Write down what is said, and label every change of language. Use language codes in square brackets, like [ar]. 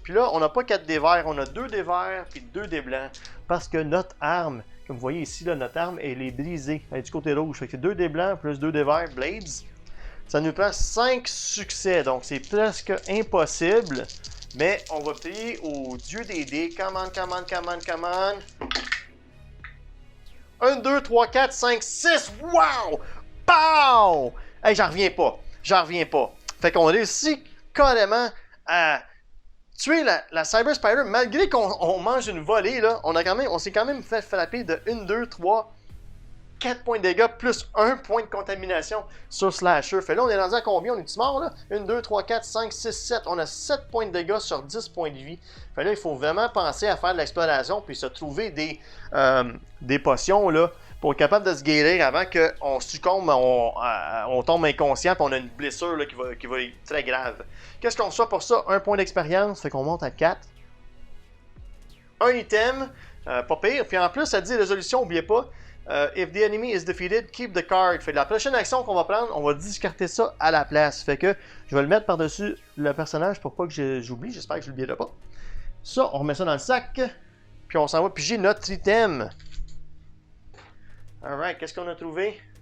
[fr] Puis là, on n'a pas 4 dés verts. On a 2 dés verts puis 2 dés blancs. Parce que notre arme, comme vous voyez ici, là, notre arme, elle est brisée. Elle est du côté rouge. Fait que 2 dés blancs plus 2 dés verts, Blades. Ça nous prend 5 succès. Donc, c'est presque impossible. Mais on va prier au dieu des dés. [en] Come on, come on, come on, come on. [fr] 1, 2, 3, 4, 5, 6. Wow! Pow! Hey, j'en reviens pas. J'en reviens pas. Fait qu'on réussit carrément à tuer la Cyber Spider. Malgré qu'on mange une volée, là, on s'est quand même fait frapper de 1, 2, 3, 4 points de dégâts plus 1 point de contamination sur Slasher. Fait là, on est rendu à combien? On est-tu mort là? 1, 2, 3, 4, 5, 6, 7. On a 7 points de dégâts sur 10 points de vie. Fait là, il faut vraiment penser à faire de l'exploration puis se trouver des potions là pour être capable de se guérir avant qu'on succombe, on tombe inconscient puis on a une blessure là, qui va être très grave. Qu'est-ce qu'on reçoit pour ça? 1 point d'expérience, fait qu'on monte à 4. Un item, pas pire. Puis en plus, ça dit résolution, n'oubliez pas. [en] If the enemy is defeated, keep the card. [fr] Fait que la prochaine action qu'on va prendre, on va discarter ça à la place. Fait que je vais le mettre par-dessus le personnage pour pas que j'oublie. J'espère que je l'oublierai pas. Ça, on remet ça dans le sac. Puis on s'en va piger notre item. Alright, qu'est-ce qu'on a trouvé?